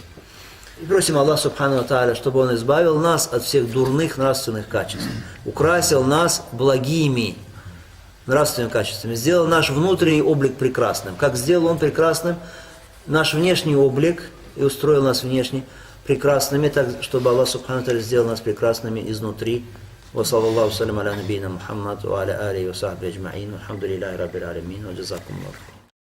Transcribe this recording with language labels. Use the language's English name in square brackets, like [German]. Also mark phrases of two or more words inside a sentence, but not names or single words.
[Russian] И просим Аллаха [Arabic] سبحانه وتعالى, [Russian] чтобы Он избавил нас от всех дурных нравственных качеств, украсил нас благими нравственными качествами, сделал наш внутренний облик прекрасным. Как сделал Он прекрасным наш внешний облик, и устроил нас внешне прекрасными, так, чтобы Аллах [Arabic] سبحانه وتعالى [Russian] сделал нас прекрасными изнутри. [Arabic] وصلى الله وسلم على نبينا محمد وعلى آله وصحبه أجمعين. الحمد لله رب العالمين. وجزاكم الله.